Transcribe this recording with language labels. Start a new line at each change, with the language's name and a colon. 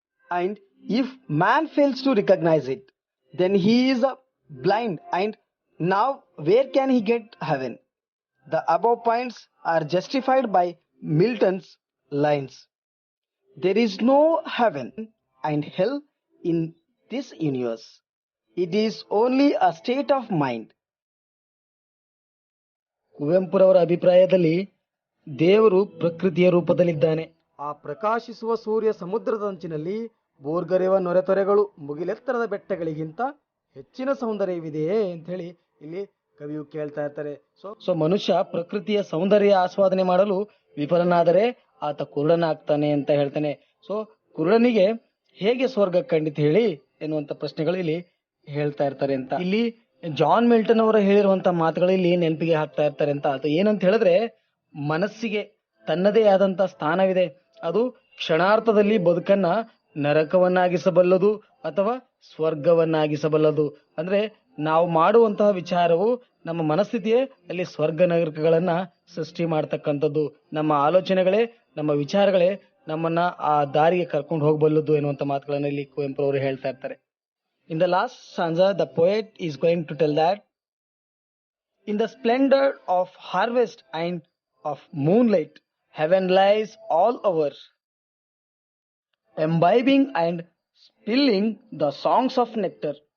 English: And if man fails to recognize it, then he is blind, and now where can he get heaven? The above points are justified by Milton's lines. There is no heaven and hell in this universe. It is only a state of mind.
Kannada: ಕುವೆಂಪುರವರ ಅಭಿಪ್ರಾಯದಲ್ಲಿ ದೇವರು ಪ್ರಕೃತಿಯ ರೂಪದಲ್ಲಿದ್ದಾನೆ. ಆ ಪ್ರಕಾಶಿಸುವ ಸೂರ್ಯ ಸಮುದ್ರದಂಚಿನಲ್ಲಿ ಬೋರ್ಗರೆಯುವ ನೊರೆತೊರೆಗಳು ಮುಗಿಲೆತ್ತರದ ಬೆಟ್ಟಗಳಿಗಿಂತ ಹೆಚ್ಚಿನ ಸೌಂದರ್ಯವಿದೆಯೇ ಅಂತ ಹೇಳಿ ಇಲ್ಲಿ ಕವಿಯು ಕೇಳ್ತಾ ಇರ್ತಾರೆ. ಸೊ ಮನುಷ್ಯ ಪ್ರಕೃತಿಯ ಸೌಂದರ್ಯ ಆಸ್ವಾದನೆ ಮಾಡಲು ವಿಫಲನಾದರೆ ಆತ ಕುರುಡನಾಗ್ತಾನೆ ಅಂತ ಹೇಳ್ತಾನೆ. ಸೊ ಕುರುಡನಿಗೆ ಹೇಗೆ ಸ್ವರ್ಗ ಕಂಡಿತು ಹೇಳಿ ಎನ್ನುವಂತ ಪ್ರಶ್ನೆಗಳು ಇಲ್ಲಿ ಹೇಳ್ತಾ ಇರ್ತಾರೆ ಅಂತ. ಇಲ್ಲಿ ಜಾನ್ ಮಿಲ್ಟನ್ ಅವರ ಹೇಳಿರುವಂತ ಮಾತುಗಳು ಇಲ್ಲಿ ನೆನಪಿಗೆ ಹಾಕ್ತಾ ಇರ್ತಾರೆ ಅಂತ. ಅದು ಏನಂತ ಹೇಳಿದ್ರೆ, ಮನಸ್ಸಿಗೆ ತನ್ನದೇ ಆದಂತ ಸ್ಥಾನವಿದೆ. ಅದು ಕ್ಷಣಾರ್ಥದಲ್ಲಿ ಬದುಕನ್ನ ನರಕವನ್ನಾಗಿಸಬಲ್ಲದು ಅಥವಾ ಸ್ವರ್ಗವನ್ನಾಗಿಸಬಲ್ಲದು. ಅಂದ್ರೆ ನಾವು ಮಾಡುವಂತಹ ವಿಚಾರವು ನಮ್ಮ ಮನಸ್ಥಿತಿಯೇ ಅಲ್ಲಿ ಸ್ವರ್ಗ ನರಕಗಳನ್ನ ಸೃಷ್ಟಿ ಮಾಡ್ತಕ್ಕಂಥದ್ದು. ನಮ್ಮ ಆಲೋಚನೆಗಳೇ, ನಮ್ಮ ವಿಚಾರಗಳೇ ನಮ್ಮನ್ನ ಆ ದಾರಿಗೆ ಕರ್ಕೊಂಡು ಹೋಗಬಲ್ಲದು ಎನ್ನುವಂತ ಮಾತುಗಳನ್ನ ಇಲ್ಲಿ ಕುವೆಂಪು ಅವರು ಹೇಳ್ತಾ ಇರ್ತಾರೆ.
English: In the last stanza, the poet is going to tell that in the splendor of harvest and of moonlight, heaven lies all over, imbibing and spilling the songs of nectar.